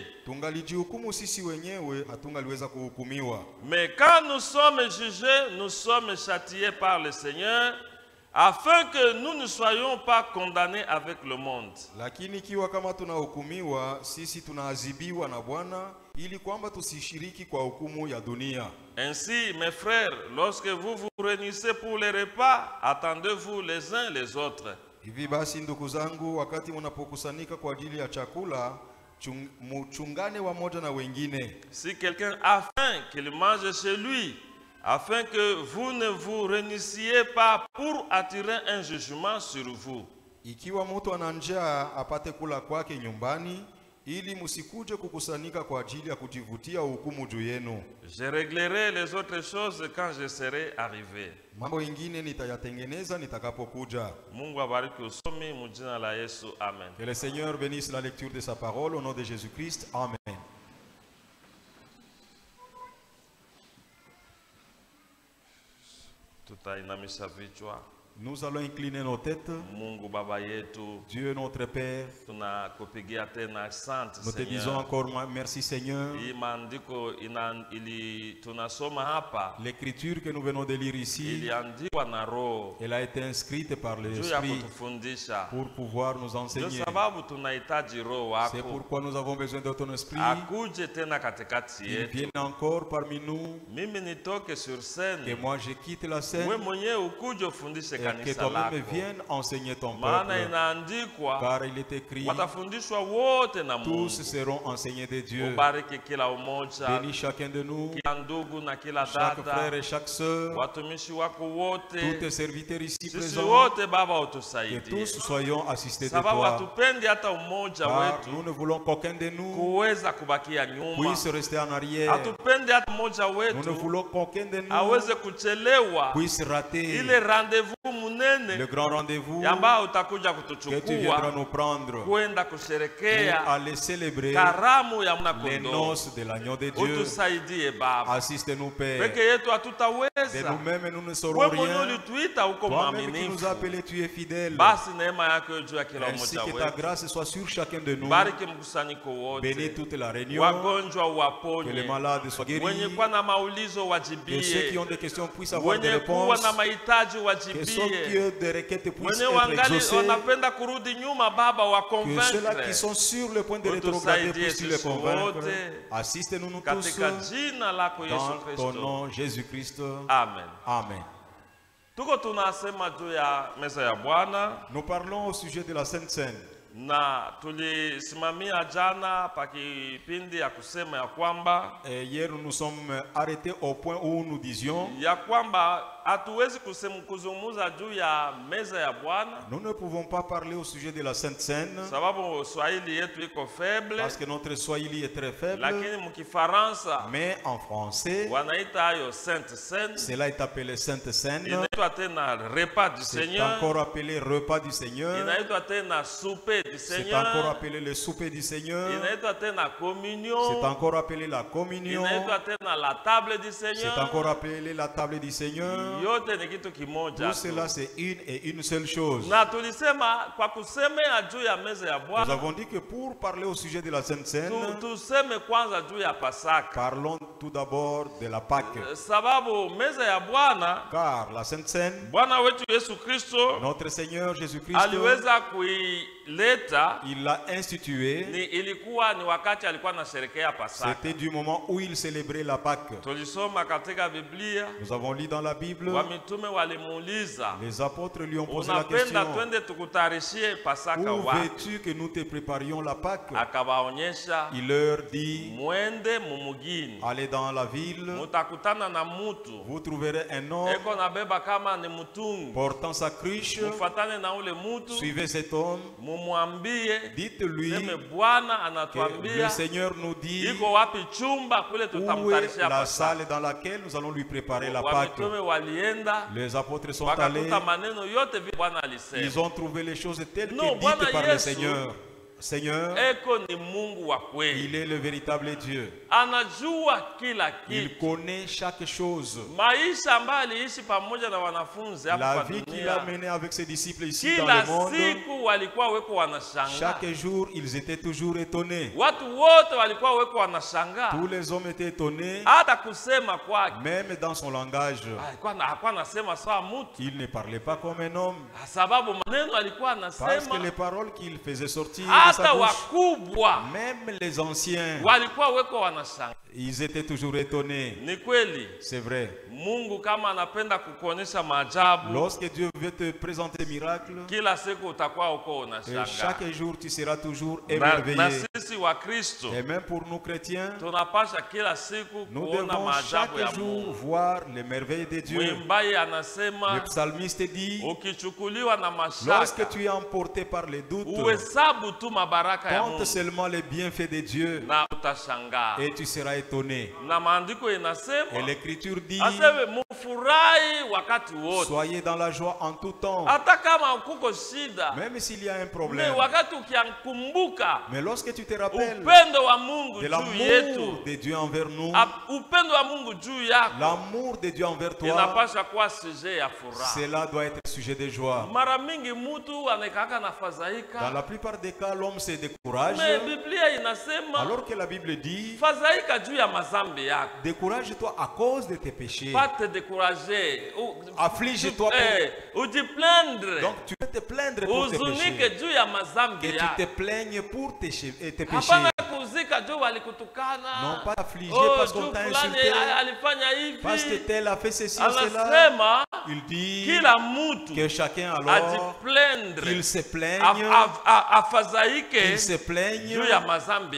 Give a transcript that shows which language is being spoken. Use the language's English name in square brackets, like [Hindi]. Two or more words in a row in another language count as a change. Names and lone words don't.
[Swahili] Tungalijihukumu sisi wenyewe hatungaliweza kuhukumiwa. [French] Mais quand nous sommes jugés, nous sommes châtiés par le Seigneur, afin que nous ne soyons pas condamnés avec le monde. [Swahili] Lakini ikiwa kama tunahukumiwa, sisi tunaadhibiwa na Bwana ili kwamba tusishiriki kwa hukumu ya dunia. [French] Ainsi, mes frères, lorsque vous vous réunissez pour les repas, attendez-vous les uns les autres. [Swahili] Hivi basi ndugu zangu, wakati mnapokusanyika kwa ajili ya chakula, muchungane wamoja na wengine. [French] Si quelqu'un a faim, qu'il mange chez lui, afin que vous ne vous réunissiez pas pour attirer un jugement sur vous. [Swahili] Ikiwa mtu ana njaa apate kula kwake nyumbani, ili musikuje kukusanyika kwa ajili ya kujivutia hukumu juu yenu. [French] Je réglerai les autres choses quand je serai arrivé. [Swahili] Mambo ingine nitayatengeneza nitakapokuja. Mungu abariki usomi mu jina la Yesu. Amen. [French] Que le Seigneur bénisse la lecture de sa parole au nom de Jésus-Christ. Amen. [Swahili] Tutainamisha vichwa. [French] Nous allons incliner nos têtes. [Swahili] Mungu Baba yetu, [French] Dieu notre Père, [Swahili] tunakupigia tena asante [French] nous te disons Seigneur. encore merci Seigneur. [Swahili] Hii maandiko tunasoma hapa [French] L'écriture que nous venons de lire ici, [Swahili] iliandikwa na Roho [French] elle a été inscrite par [Swahili] juu ya [French] l'Esprit [Swahili] kutufundisha. [French] pour pouvoir nous [Swahili] Ndio [French] enseigner. [Swahili] sababu tunahitaji Roho [French] C'est [Swahili] wako [French] pourquoi nous avons besoin de ton Esprit. [Swahili] akuje tena katikati [French] Il [Swahili] yetu. [French] vienne encore parmi nous. [Swahili] Mimi nitoke sur [French] Que scène, moi je quitte la scène. [Swahili] we mwenyewe ukuje ufundishe [French] Et que [Swahili] kanisa [French] toi-même [Swahili] lako, [French] viennes enseigner ton [Swahili] maana [French] peuple. [Swahili] inaandikwa [French] Car il est écrit, [Swahili] watafundishwa wote na Mungu. [French] tous seront enseignés de Dieu. [Swahili] Ubariki kila umoja, [French] Bénis chacun de nous, [Swahili] kila ndugu na kila [French] chaque frère [Swahili] dada, [French] et chaque sœur, [Swahili] watumishi wako [French] tous [Swahili] wote, [French] tes serviteurs ici [Swahili] sisi [French] présents, [Swahili] wote Baba [French] que [Swahili] utusaidie, [French] tous soyons assistés de [Swahili] sababu [French] toi. [Swahili] hatupendi hata umoja [French] Car nous [Swahili] wetu [French] ne voulons qu'aucun de nous [Swahili] kuweza kubakia nyuma, [French] puisse rester en arrière. [Swahili] hatupendi hata mmoja [French] Nous ne [Swahili] wetu [French] voulons qu'aucun de nous [Swahili] aweze kuchelewa [French] puisse rater [Swahili] ile rendez-vous [French] le [Swahili] munene [French] grand rendez-vous [Swahili] ambao utakuja [French] que tu viendras [Swahili] kutuchukua [French] nous prendre [Swahili] kwenda [French] pour [Swahili] kusherekea [French] aller célébrer [Swahili] karamu ya [French] les [Swahili] mwanakondoo. [French] noces de l'agneau de Dieu. [Swahili] Utusaidie Baba, [French] Assiste-nous, Père. [Swahili] peke yetu [French] De [Swahili] hatutaweza. [French] nous-mêmes, nous ne saurons [Swahili] Wewe mwenyewe [French] rien. [Swahili] ulituita uko [French] Toi-même qui nous [Swahili] mwaminifu, [French] as appelés, tu es fidèle. [Swahili] basi neema yako juu ya kila [French] Ainsi [Swahili] mmoja [French] que ta [Swahili] wetu. [French] grâce soit sur chacun de nous. [Swahili] Bariki mkusanyiko [French] Bénis [Swahili] wote, [French] toute la réunion. [Swahili] wagonjwa [French] Que les [Swahili] uwaponye, [French] malades soient [Swahili] wenye [French] guéris. [Swahili] kuwa na maulizo [French] Que ceux qui [Swahili] wajibie, [French] ont des questions puissent avoir des [Swahili] wenye kuwa [French] réponses. [Swahili] na mahitaji [French] Que ceux qui [Swahili] wajibie, [French] ont des requêtes puissent [Swahili] wenye [French] être [Swahili] wangali [French] exaucés. [Swahili] wanapenda kurudi nyuma Baba [French] Que ceux-là qui [Swahili] wakonvaincre [French] sont sur le point de rétrograder [Swahili] Utusaidie [French] puissent les [Swahili] sisi [French] convaincre. [Swahili] wote. [French] Assiste-nous tous [Swahili] katika jina lako Yesu [French] dans ton [Swahili] Kristo, [French] nom, Jésus-Christ. [Swahili] amen. [French] Amen. [Swahili] Tuko tunasema juu ya meza ya Bwana [French] Nous parlons au sujet de la Sainte Seine. [Swahili] na tulisimamia jana pa kipindi ya kusema ya kwamba [French] Et hier, nous nous sommes arrêtés au point où nous disions [Swahili] hatuwezi kuzungumza juu ya meza ya Bwana [French] nous ne pouvons pas parler au sujet de la Sainte Seine [Swahili] sababu Swahili yetu iko faible, [French] parce que notre Swahili est très faible. [Swahili] lakini mkifaransa [French] Mais en français, [Swahili] wanaita hayo Sainte Seine, [French] cela est appelé Sainte Seine. [Swahili] inaitwa tena [French] repas du C'est Seigneur, encore appelé repas du Seigneur. [Swahili] inaitwa tena [French] souper du C'est Seigneur, encore appelé le souper du Seigneur. [Swahili] inaitwa tena [French] C'est communion, encore appelé la communion. [Swahili] inaitwa tena [French] la table du C'est Seigneur. encore appelé la table du Seigneur. [Swahili] Yote ni kitu kimoja [French] Tout [Swahili] tu. [French] cela, c'est une et une seule chose. [Swahili] Na tulisema kwa kusemea juu ya meza ya [French] Nous [Swahili] Bwana [French] avons dit que pour parler au sujet de la Sainte Seine, [Swahili] tuseme kwanza juu ya Pasaka, [French] parlons tout d'abord de la Pâque. [Swahili] sababu meza ya Bwana, [French] Car la Sainte Seine, [Swahili] Bwana wetu Yesu Kristo [French] notre Seigneur Jésus-Christ, [Swahili] aliweza kuileta [French] il l'a institué. [Swahili] ilikuwa ni wakati alikuwa anasherekea Pasaka. [French] C'était du moment où il célébrait la Pâque. [Swahili] Tulisoma katika Biblia, [French] Nous avons lu dans la Bible, [Swahili] wamitume walimuuliza, [French] les apôtres lui ont posé la [Swahili] unapenda [French] question, [Swahili] twende tukutayarishie Pasaka [French] où [Swahili] wapi? [French] veux-tu que nous te préparions la Pâque? [Swahili] Akawaonyesha, [French] Il leur dit, [Swahili] mwende mumugini, [French] allez dans la ville, [Swahili] mutakutana na mutu [French] vous trouverez un homme [Swahili] eko nabeba kama ni mtungi, [French] portant sa cruche, [Swahili] mufatane na ule mutu, [French] suivez cet homme, [Swahili] mumwambie [French] dites-lui [Swahili] seme Bwana [French] que le [Swahili] anatuambia [French] Seigneur nous dit [Swahili] iko wapi chumba kule [French] où est [Swahili] tutamtarishia [French] la [Swahili] Pasaka. [French] salle dans laquelle nous allons lui préparer la Pâque. [Swahili] Wamitume walienda [French] Les apôtres sont allés, [Swahili] wakakuta maneno yote vile Bwana alisema. [French] ils ont trouvé les choses telles Non, que [Swahili] Bwana [French] dites par le [Swahili] Yesu, [French] Seigneur. Seigneur, [Swahili] Eko ni Mungu wa kweli, [French] il est le véritable Dieu. [Swahili] anajua kila [French] Il [Swahili] kitu. [French] connaît chaque chose. [Swahili] Maisha ambayo aliishi pamoja na wanafunzi hapa [French] La [Swahili] kwa [French] vie qu'il a [Swahili] dunia, [French] menée avec ses disciples ici dans [Swahili] kila [French] le monde, [Swahili] siku walikuwa weko wanashangaa, [French] chaque jour, ils étaient toujours étonnés. [Swahili] watu wote walikuwa weko wanashangaa, [French] Tous les hommes étaient étonnés, [Swahili] hata kusema kwake [French] même dans son langage. [Swahili] hakuwa anasema sawa mtu, [French] Il ne parlait pas comme un homme, [Swahili] sababu maneno alikuwa [French] parce que [Swahili] anasema [French] les paroles qu'il faisait sortir de [Swahili] hata [French] sa bouche, [Swahili] wakubwa [French] même les anciens, [Swahili] walikuwa weko wanashangaa. [French] ils étaient toujours étonnés. [Swahili] Ni kweli [French] C'est vrai. [Swahili] Mungu kama anapenda kukuonyesha maajabu, [French] lorsque Dieu veut te présenter miracle, [Swahili] kila siku utakuwa uko [French] et [Swahili] unashangaa. [French] chaque jour tu seras toujours [Swahili] Na [French] émerveillé. [Swahili] sisi wa Kristo [French] Et même pour nous chrétiens, [Swahili] tunapasha kila siku [French] nous [Swahili] kuona [French] devons [Swahili] maajabu ya [French] chaque jour [Swahili] Mungu. [French] voir les merveilles de Dieu. [Swahili] Mwimbaji [French] Le [Swahili] anasema [French] psalmiste dit, [Swahili] ukichukuliwa na [French] lorsque [Swahili] mashaka [French] tu es emporté par les doutes, [Swahili] uhesabu tu mabaraka ya [French] compte [Swahili] Mungu [French] seulement les bienfaits de Dieu [Swahili] na utashangaa. [French] et tu seras étonné. [Swahili] Na maandiko [French] Et [Swahili] inasema [French] l'écriture dit, [Swahili] aseme mufurahi wakati wote, [French] soyez dans la joie en tout temps, [Swahili] hata kama kuko shida. [French] même s'il y a un [Swahili] Ni [French] problème. [Swahili] wakati ukikumbuka [French] Mais lorsque tu te rappelles [Swahili] upendo wa Mungu [French] de [Swahili] juu yetu, [French] l'amour de Dieu envers nous, [Swahili] upendo wa Mungu juu yako, [French] l'amour de Dieu envers toi, [Swahili] inapasha kuwa sujet ya furaha. [French] cela doit être sujet de joie. [Swahili] Mara mingi mtu anekaka na [French] Dans [Swahili] fadhaika, [French] la plupart des cas, l'homme se décourage, [Swahili] mais Biblia inasema [French] alors que la Bible dit, [Swahili] fadhaika juu ya mazambi yako. [French] décourage-toi à cause de tes péchés. Pas te décourager. Afflige-toi [Swahili] Ujiplaindre. [French] Donc tu peux te plaindre pour tes [Swahili] Uzunike [French] péchés. [Swahili] juu ya mazambi [French] Que tu [Swahili] yako. [French] te plaignes pour tes péchés. [Swahili] Hapana kuzika juu walikutukana. [French] Non pas affligé parce qu'on [Swahili] juu [French] t'a [Swahili] fulani [French] insulté, [Swahili] alifanya hivi. [French] parce que tel a fait ceci ou cela. [Swahili] Anasema [French] Il dit [Swahili] kila mtu [French] que chacun alors [Swahili] ajiplaindre, [French] qu'il se plaigne, [Swahili] afadhaike [French] qu'il se plaigne [Swahili] juu ya mazambi